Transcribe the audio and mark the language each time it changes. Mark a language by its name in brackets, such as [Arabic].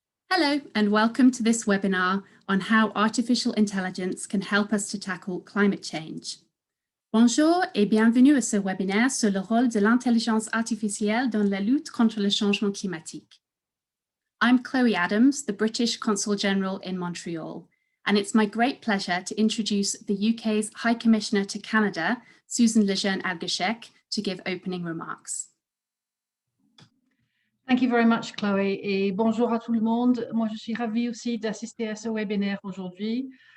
[English] Hello and welcome to this webinar on how artificial intelligence can help us to tackle climate change. [French] Bonjour et bienvenue à ce webinaire sur le rôle de l'intelligence artificielle dans la lutte contre le changement climatique. [English] I'm Chloe Adams, the British Consul General in Montreal, and it's my great pleasure to introduce the UK's High Commissioner to Canada, Susan Lejeune-Alguerchec, to give opening remarks. Thank you very much, [French] Chloé, et bonjour à tout le monde. Moi, je suis ravie aussi d'assister à ce webinaire aujourd'hui.